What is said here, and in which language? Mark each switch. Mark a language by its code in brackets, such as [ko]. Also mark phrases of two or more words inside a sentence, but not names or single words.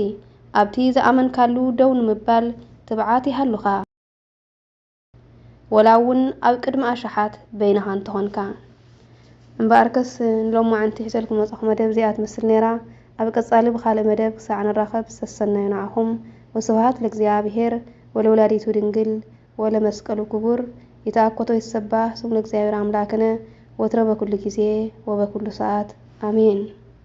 [ti] ኣብቲ ዝኣመንካሉ ደው ንምባል ትብዓት ይሃሉኻ። ወላውን ኣብ ቅድሚ ኣሽሓት በይንኻ እንተኾንካ እምበኣርከስ ንሎሙ ዓንቲ ሒዘልኩም መጽኹ መደብ እዚኣ ትመስል ነይራ ኣብ ቀጻሊ ብኻልእ መደብ ክሳዕ ንራኸብ ዝተሰነዩ ንዓኹም [gez] ወስብሃት ለእግዚአብሔር ወለወላዲቱ ድንግል ወለመስቀሉ ክቡር ይትአኮቶ ይሰባህ ስሙ ለእግዚአብሔር አምላክነ ወትረ በኩሉ ጊዜ ወበኩሉ ሰዓት አሜን።